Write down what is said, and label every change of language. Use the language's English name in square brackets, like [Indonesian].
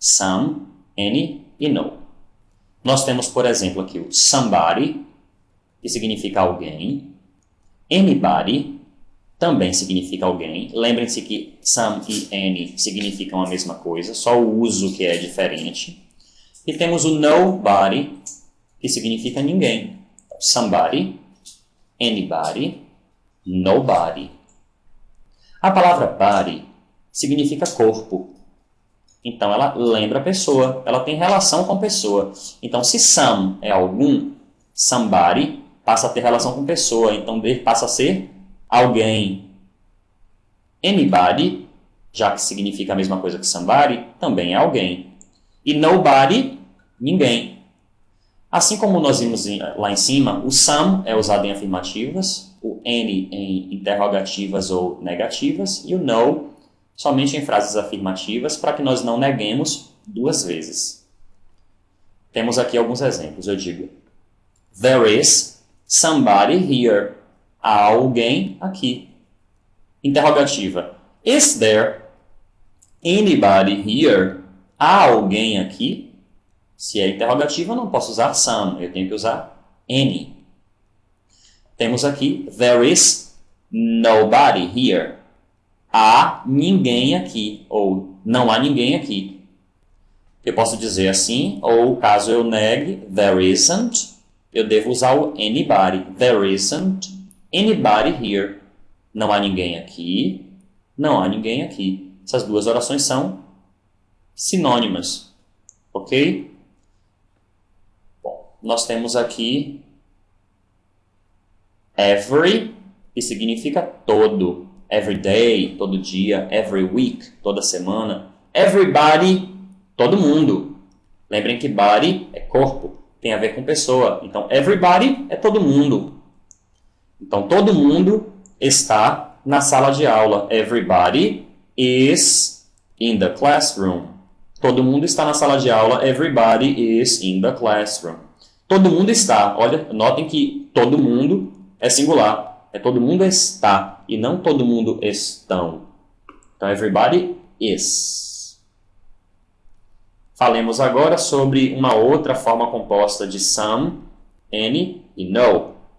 [Portuguese] Some, any e no. Nós temos, por exemplo, aqui o somebody, que significa alguém. Anybody também significa alguém. Lembrem-se que some e any significam a mesma coisa, só o uso que é diferente. E temos o nobody, que significa ninguém. [English] Somebody, anybody, nobody. [Portuguese] A palavra body significa corpo. Então, ela lembra a pessoa, ela tem relação com a pessoa. Então, se some é algum, somebody passa a ter relação com pessoa. Então, passa a ser alguém. Anybody, já que significa a mesma coisa que somebody, também é alguém. E nobody, ninguém. Assim como nós vimos lá em cima, o some é usado em afirmativas, o any em interrogativas ou negativas, e o no somente em frases afirmativas, para que nós não neguemos duas vezes. Temos aqui alguns exemplos. Eu digo, [English] there is somebody here. [Portuguese] Há alguém aqui. Interrogativa. [English] Is there anybody here? [Portuguese] Há alguém aqui? Se é interrogativa, eu não posso usar some, eu tenho que usar any. Temos aqui, [English] there is nobody here. [Portuguese] Há ninguém aqui, ou não há ninguém aqui. Eu posso dizer assim, ou caso eu negue, [English] there isn't, [Portuguese] eu devo usar o anybody. [English] There isn't anybody here. [Portuguese] Não há ninguém aqui, não há ninguém aqui. Essas duas orações são sinônimas, ok? Bom, nós temos aqui every, que significa todo. [English] Every day, [Portuguese] todo dia. [English] Every week, [Portuguese] toda semana. Everybody, todo mundo. Lembrem que body é corpo, tem a ver com pessoa. Então, everybody é todo mundo. Então, todo mundo está na sala de aula. [English] Everybody is in the classroom. [Portuguese] Todo mundo está na sala de aula. [English] Everybody is in the classroom. [Portuguese] Todo mundo está. Olha, notem que todo mundo é singular. É todo mundo está e não todo mundo estão. Então, [English] everybody is. [Portuguese] Falemos agora sobre uma outra forma composta de some, any e no.